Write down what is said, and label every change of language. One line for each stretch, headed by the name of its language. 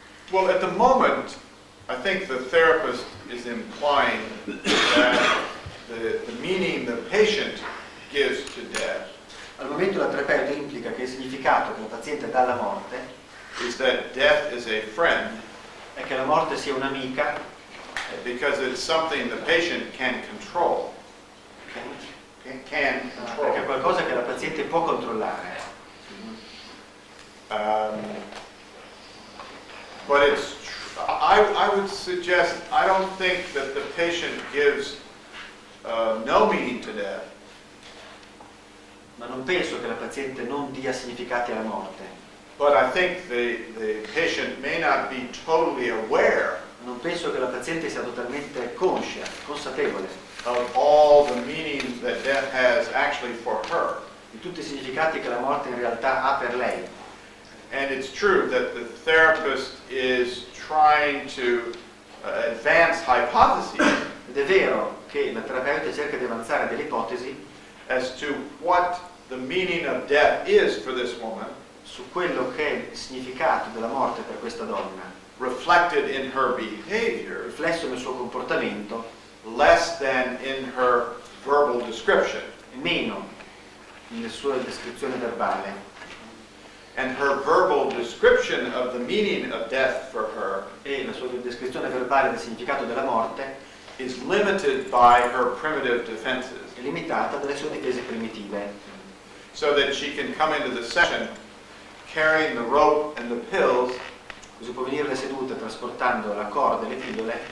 English: Well, at the moment, I think the therapist is implying that the meaning the patient gives to death
Italian: Al momento la terapeuta implica che il significato che la paziente dà alla morte
English: is that death is a friend
Italian: è che la morte sia un'amica
English: because it's something the patient can control. Can control.
Italian: perché è qualcosa che la paziente può controllare.
English: But it's, I would suggest, I don't think that the patient gives no meaning to death,
Italian: Ma non penso che la paziente non dia significati alla morte.
English: but I think the patient may not be totally aware
Italian: Non penso che la paziente sia totalmente conscia, consapevole
English: of all the meaning that death has actually for her.
Italian: di tutti i significati che la morte in realtà ha per lei.
English: And it's true that the therapist is trying to advance hypotheses
Italian: Ed è vero che la terapeuta cerca di avanzare delle ipotesi
English: as to what the meaning of death is for this woman,
Italian: su quello che è il significato della morte per questa donna,
English: reflected in her behavior,
Italian: riflesso nel suo comportamento
English: less than in her verbal description.
Italian: e meno nella sua descrizione verbale.
English: And her verbal description of the meaning of death for her
Italian: E la sua descrizione verbale del significato della morte
English: is limited by her primitive defenses,
Italian: è limitata dalle sue difese primitive,
English: so that she can come into the session carrying the rope and the pills
Italian: così può venire alle sedute trasportando la corda e le pillole